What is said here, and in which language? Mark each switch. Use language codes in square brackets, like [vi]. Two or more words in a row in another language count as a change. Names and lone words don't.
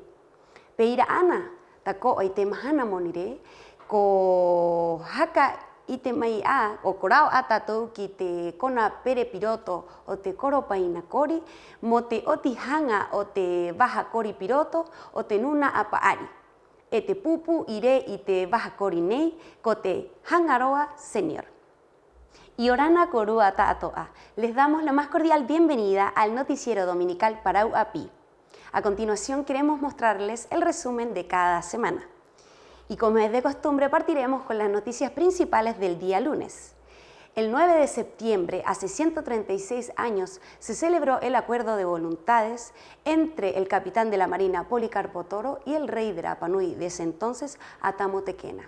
[rap] Peira ana, ta ko i te mahana monire, ko haka i te mai a, o korao a tātou ki te kona pere piroto o te koropaina kori, mo te oti hanga o te waha kori piroto o te nuna apaari. E te pupu i re i te waha kori nei, ko te Hangaroa Senior. Y orana korua ta'atoa, [es] les damos la más cordial bienvenida al noticiero dominical Parau Api. A continuación queremos mostrarles el resumen de cada semana. Y como es de costumbre, partiremos con las noticias principales del día lunes. El 9 de septiembre, hace 136 años, se celebró el acuerdo de voluntades entre el capitán de la Marina Polikarpo Toro y el rey de Rapanui, de ese entonces, Atamutekena.